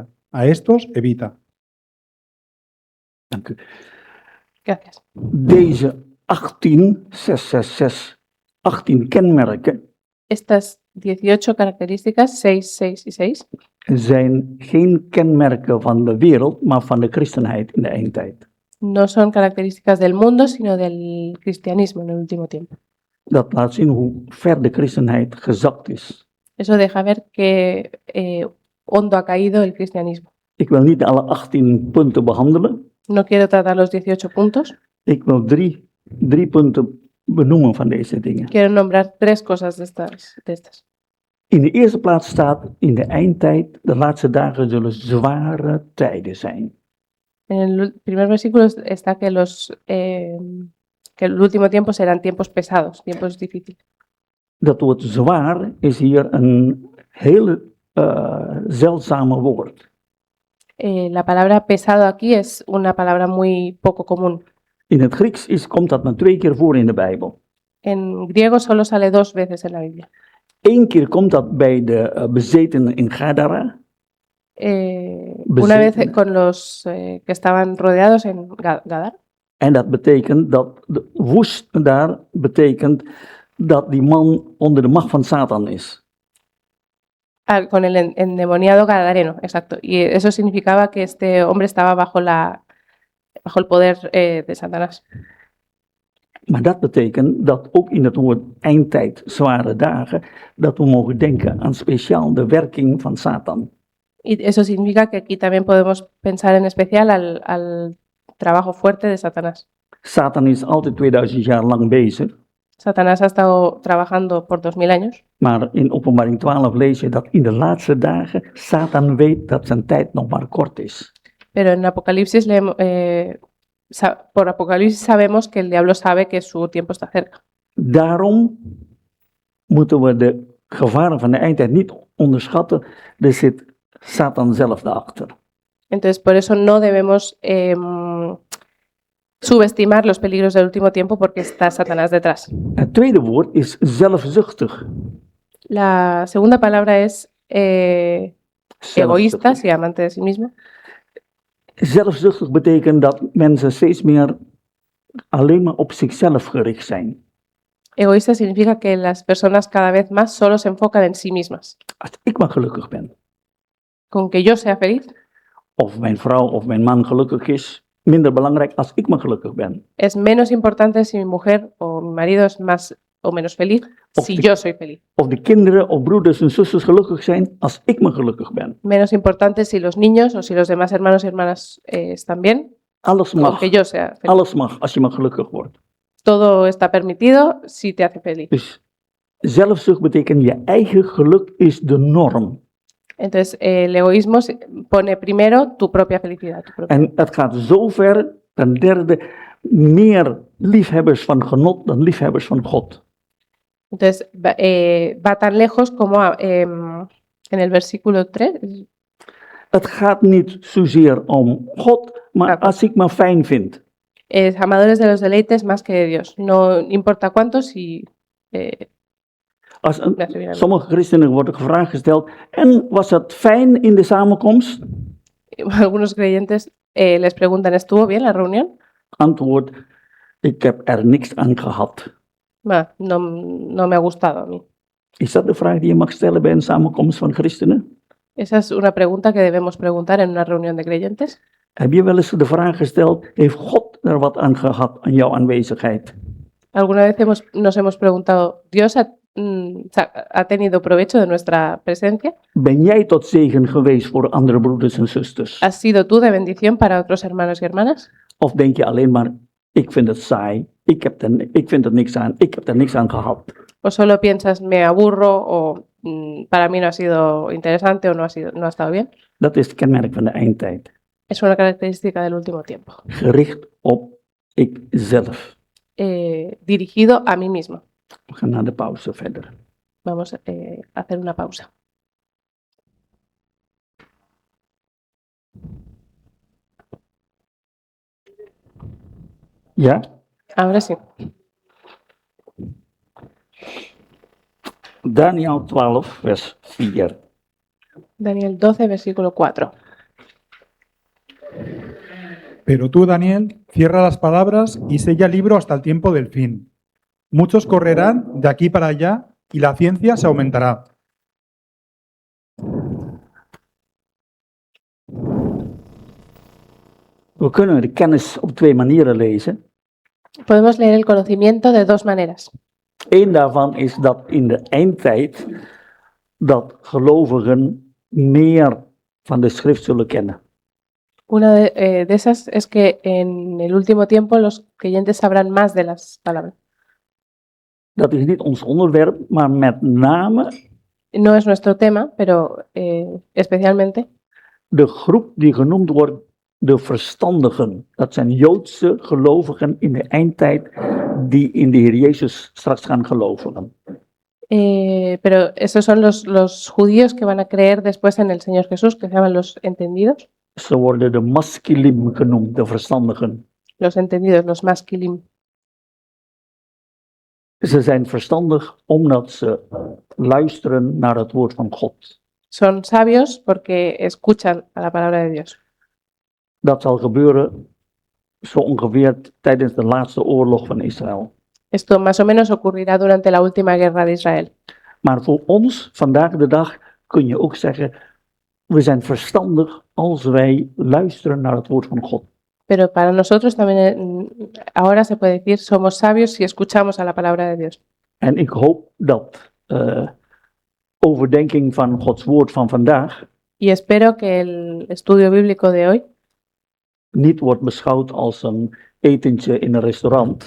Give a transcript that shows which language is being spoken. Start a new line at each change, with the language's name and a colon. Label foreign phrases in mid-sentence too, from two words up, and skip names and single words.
Spanish: A estos evita.
Dutch: Dank u.
Spanish: Gracias.
Dutch: Deze 18 kenmerken
Spanish: Estas 18 características, 6, 6 y 6,
Dutch: zijn geen kenmerken van de wereld, maar van de christenheid in de eindtijd.
Spanish: no son características del mundo, sino del cristianismo en el último tiempo.
Dutch: Dat laat zien hoe ver de christenheid gezakt is.
Spanish: Eso deja ver que hondo ha caído el cristianismo.
Dutch: Ik wil niet alle 18 punten behandelen.
Spanish: No quiero tratar los 18 puntos,
Dutch: Ik wil drie punten benoemen van deze dingen.
Spanish: quiero nombrar 3 cosas de estas.
Dutch: In de eerste plaats staat, in de eindtijd, de laatste dagen zullen zware tijden zijn.
Spanish: En el primer versículo está que que el último tiempo serán tiempos pesados, tiempos difíciles.
Dutch: Dat woord zwaar is hier een heel zeldzame woord.
Spanish: La palabra pesado aquí es una palabra muy poco común.
Dutch: In het Grieks komt dat maar 2 keer voor in de Bijbel.
Spanish: En griego solo sale 2 veces en la Biblia.
Dutch: 1 keer komt dat bij de bezetenen in Gadara.
Spanish: Una vez con los que estaban rodeados en Gadar.
Dutch: En dat betekent dat de woest daar betekent dat die man onder de macht van Satan is.
Spanish: Con el endemoniado gadareno, exacto. Y eso significaba que este hombre estaba bajo el poder de Satanás.
Dutch: Maar dat betekent dat ook in het woord eindtijd, zware dagen, dat we mogen denken aan speciaal de werking van Satan.
Spanish: Y eso significa que aquí también podemos pensar en especial al trabajo fuerte de Satanás.
Dutch: Satan is altijd 2000 jaar lang bezig.
Spanish: Satanás ha estado trabajando por 2000 años.
Dutch: Maar in Openbaring 12 lees je dat in de laatste dagen Satan weet dat zijn tijd nog maar kort is.
Spanish: Pero en Apocalipsis por Apocalipsis sabemos que el diablo sabe que su tiempo está cerca.
Dutch: Daarom moeten we de gevaren van de eindtijd niet onderschatten. Er zit Satan zelf daarachter.
Spanish: Entonces, por eso no debemos subestimar los peligros del último tiempo porque está Satanás detrás.
Dutch: Het tweede woord is zelfzuchtig.
Spanish: La segunda palabra es egoístas y amantes de sí mismo.
Dutch: Zelfzuchtig betekent dat mensen steeds meer alleen maar op zichzelf gericht zijn.
Spanish: Egoísta significa que las personas cada vez más solo se enfocan en sí mismas.
Dutch: Als ik maar gelukkig ben,
Spanish: Con que yo sea feliz
Dutch: of mijn vrouw of mijn man gelukkig is, minder belangrijk als ik maar gelukkig ben.
Spanish: es menos importante si mi mujer o mi marido es más o menos feliz si yo soy feliz.
Dutch: Of de kinderen of broeders en zusters gelukkig zijn als ik maar gelukkig ben.
Spanish: Menos importante si los niños o si los demás hermanos y hermanas están bien,
Dutch: Alles mag,
Spanish: aunque yo sea feliz.
Dutch: alles mag als je maar gelukkig wordt.
Spanish: Todo está permitido si te hace feliz.
Dutch: Dus zelfzucht betekent je eigen geluk is de norm.
Spanish: Entonces, el egoísmo pone primero tu propia felicidad. Tu propia.
Dutch: En het gaat zo ver, ten derde, meer liefhebbers van genot dan liefhebbers van God.
Spanish: Entonces, va tan lejos como en el versículo 3.
Dutch: Het gaat niet zozeer om God, maar als ik me fijn vind.
Spanish: Amadores de los deleites más que de Dios. No importa cuántos y...
Dutch: Sommige christenen worden gevraagd gesteld, en was het fijn in de samenkomst?
Spanish: Algunos creyentes les preguntan, ¿estuvo bien la reunión?
Dutch: Antwoord, ik heb er niks aan gehad.
Spanish: No me ha gustado a mí.
Dutch: Is dat de vraag die je mag stellen bij een samenkomst van christenen?
Spanish: Esa es una pregunta que debemos preguntar en una reunión de creyentes.
Dutch: Heb je wel eens de vraag gesteld, heeft God er wat aan gehad aan jouw aanwezigheid?
Spanish: ¿Alguna vez nos hemos preguntado, ¿Dios ha tenido provecho de nuestra presencia?
Dutch: Ben jij tot zegen geweest voor andere broeders en zusters?
Spanish: ¿Has sido tú de bendición para otros hermanos y hermanas?
Dutch: Of denk je alleen maar, ik vind het saai, ik vind er niks aan, ik heb er niks aan gehad?
Spanish: O solo piensas, me aburro, o para mí no ha sido interesante o no ha estado bien.
Dutch: Dat is het kenmerk van de eindtijd.
Spanish: Es una característica del último tiempo.
Dutch: Gericht op ikzelf.
Spanish: Dirigido a mí mismo.
Dutch: We gaan naar de pauze verder.
Spanish: Vamos a hacer una pausa.
Dutch: Ja?
Spanish: Ahora sí.
Dutch: Daniel 12, vers 4.
Spanish: Daniel 12, versículo 4. Pero tú, Daniel, cierra las palabras y sella el libro hasta el tiempo del fin. Muchos correrán de aquí para allá y la ciencia se aumentará.
Dutch: We kunnen de kennis op twee manieren lezen.
Spanish: Podemos leer el conocimiento de dos maneras.
Dutch: Eén daarvan is dat in de eindtijd dat gelovigen meer van de schrift zullen kennen.
Spanish: Una de esas es que en el último tiempo los creyentes sabrán más de las palabras.
Dutch: Dat is niet ons onderwerp, maar met name
Spanish: No es nuestro tema, pero especialmente
Dutch: de groep die genoemd wordt de verstandigen. Dat zijn Joodse gelovigen in de eindtijd die in de Heer Jezus straks gaan geloven.
Spanish: Pero esos son los judíos que van a creer después en el Señor Jesús, que se llaman los entendidos.
Dutch: Ze worden de maskilim genoemd, de verstandigen.
Spanish: Los entendidos, los maskilim.
Dutch: Ze zijn verstandig omdat ze luisteren naar het woord van God.
Spanish: Son sabios porque escuchan a la palabra de Dios.
Dutch: Dat zal gebeuren zo ongeveer tijdens de laatste oorlog van Israël.
Spanish: Esto más o menos ocurrirá durante la última guerra de Israel.
Dutch: Maar voor ons, vandaag de dag, kun je ook zeggen, we zijn verstandig als wij luisteren naar het woord van God.
Spanish: Pero para nosotros también ahora se puede decir, somos sabios si escuchamos a la palabra de Dios.
Dutch: En ik hoop dat overdenking van Gods woord van vandaag
Spanish: Y espero que el estudio bíblico de hoy
Dutch: niet wordt beschouwd als een etentje in een restaurant.